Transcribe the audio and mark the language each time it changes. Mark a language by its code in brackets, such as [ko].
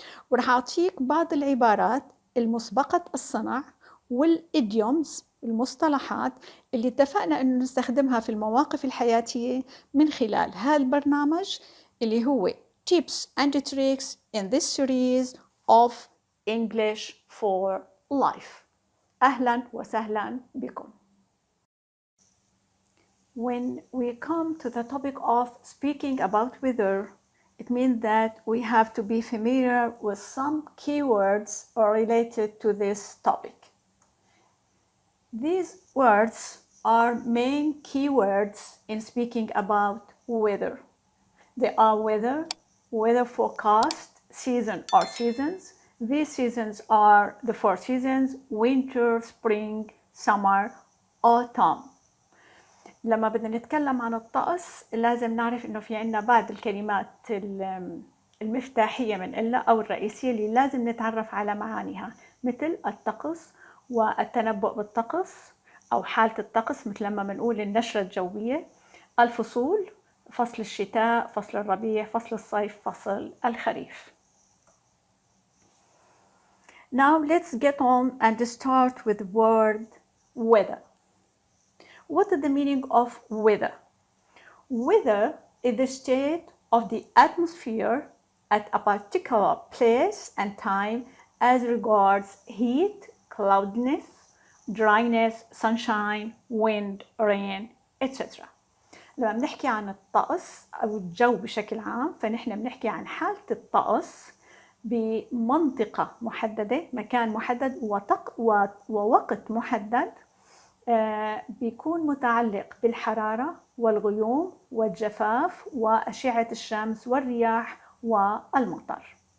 [ar] ورح أعطيك بعض العبارات المسبقة الصنع والإديومز، المصطلحات اللي اتفقنا أنه نستخدمها في المواقف الحياتية من خلال هذا البرنامج اللي هو [en] Tips and Tricks in this series of English for Life. [ar] أهلا وسهلا بكم. [en] When we come to the topic of speaking about weather, it means that we have to be familiar with some keywords related to this topic. These words are main keywords in speaking about weather. They are weather forecast, season or seasons. These seasons are the 4 seasons: winter, spring, summer, autumn. [ar] لما بدنا نتكلم عن الطقس لازم نعرف انه في عنا بعض الكلمات المفتاحية من او الرئيسية اللي لازم نتعرف على معانيها، مثل الطقس والتنبؤ بالطقس او حالة الطقس، مثل لما بنقول النشرة الجوية، الفصول، فصل الشتاء، فصل الربيع، فصل الصيف، فصل الخريف. [en] Now let's get on and start with the word weather. What is the meaning of weather? Weather is the state of the atmosphere at a particular place and time as regards heat, cloudiness, dryness, sunshine, wind, rain, etc. [ar] لما بنحكي عن الطقس أو الجو بشكل عام، فنحن بنحكي عن حالة الطقس بمنطقة محددة، مكان محدد ووقت محدد، بيكون متعلق بالحرارة والغيوم والجفاف وأشعة الشمس والرياح والمطر.